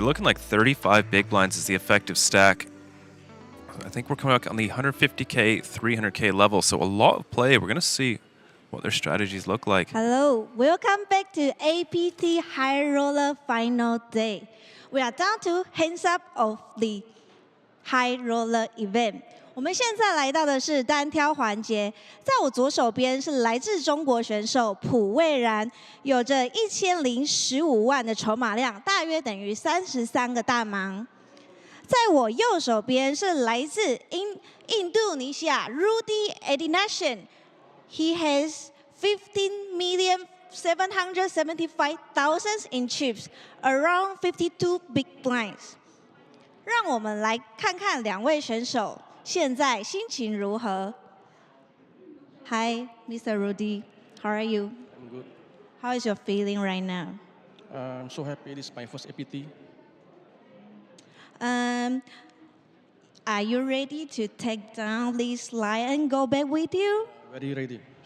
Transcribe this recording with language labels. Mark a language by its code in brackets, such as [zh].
[en] They're looking like 35 big blinds is the effective stack. I think we're coming up on the 150K, 300K level, so a lot of play. We're going to see what their strategies look like. Hello, welcome back to APT High Roller Final Day. We are down to hands up of the High Roller Event. [zh] 我们现在来到的是单挑环节，在我左手边是来自中国选手朴蔚然，有着1015万的筹码量，大约等于33个大盲。在我右手边是来自印度尼西亚 Rudy Ivanich. [en] He has 15,775,000 in chips, around 52 big blinds. [zh] 让我们来看看两位选手现在心情如何。 [en] Hi, Mr. Rudy. How are you? I'm good. How is your feeling right now? I'm so happy this is my first APT. Are you ready to take down this line and go back with you? Very ready.